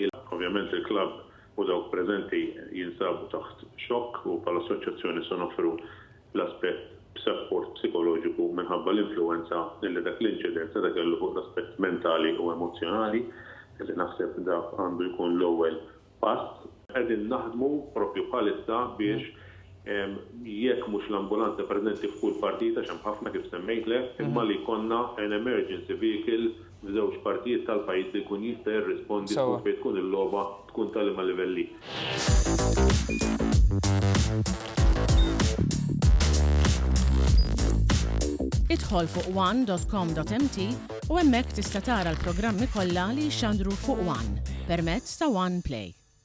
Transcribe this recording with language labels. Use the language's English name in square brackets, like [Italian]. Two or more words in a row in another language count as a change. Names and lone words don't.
[Maltese] Ovvjament il-klabb u dawk preżenti jinsabu taħt xokk u bħala-assoċjazzjoni se noffru l-aspett support psikoloġiku minħabba l-influenza li dak l-inċident se kellu fuq l-aspett mentali u emozjonali, li naħseb dak għandu jkun l-ewwel pass. Qegħdin naħdmu proprju bħalissa biex jekk mhux l-ambulanza preżenti f'kull partita x'hemm ħafna kif semmejtlek, imma li jkollna [English] an emergency vehicle [Maltese] f'żewġ partijiet tal-pajjiż li jkun jista' jirrispondi fejn tkun il-logħba tkun tal-ima livelli. Idħol fuq one.com.mt u hemmhekk tista' tara l-programmi kollha li jxandru fuq One permezz ta' One Play.